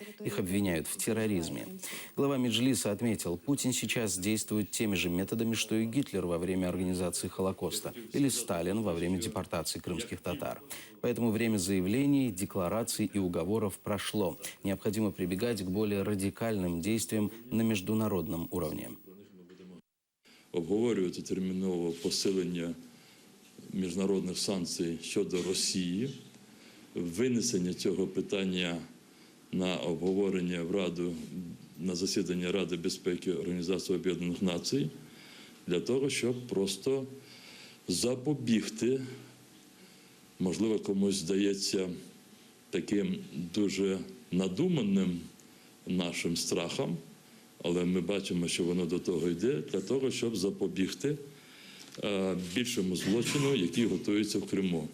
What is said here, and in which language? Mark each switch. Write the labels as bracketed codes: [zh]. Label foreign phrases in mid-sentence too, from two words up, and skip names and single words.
[ru] Их обвиняют в терроризме. Глава Меджлиса отметил, Путин сейчас действует теми же методами, что и Гитлер во время организации Холокоста или Сталин во время депортации крымских татар. Поэтому время заявлений, деклараций и уговоров прошло. Необходимо прибегать к более радикальным действиям на международном уровне. [uk] Обговорювати терміново посилення міжнародних санкцій щодо Росії, винесення цього питання на обговорення в Раду, на засідання Ради безпеки Організації Об'єднаних Націй, для того, щоб просто запобігти, можливо, комусь здається таким дуже надуманим нашим страхам, але ми бачимо, що воно до того йде, для того, щоб запобігти більшому злочину, який готується в Криму.